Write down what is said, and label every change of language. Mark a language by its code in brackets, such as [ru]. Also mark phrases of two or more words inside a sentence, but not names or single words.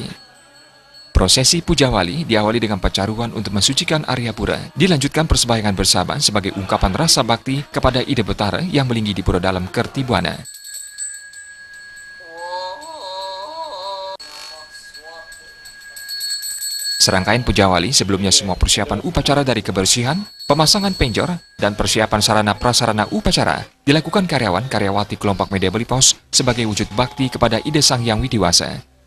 [id] Prosesi Puja Wali diawali dengan pacaruan untuk mensucikan area pura, dilanjutkan persembahyangan bersama sebagai ungkapan rasa bakti kepada Ida Betara yang melinggi di Pura Dalam Kertibuana. Serangkaian Puja Wali sebelumnya semua persiapan upacara dari kebersihan, pemasangan penjor, dan persiapan sarana-prasarana upacara dilakukan karyawan-karyawati kelompok media Bali Pos sebagai wujud bakti kepada Ida Sang Yang Widiwasa.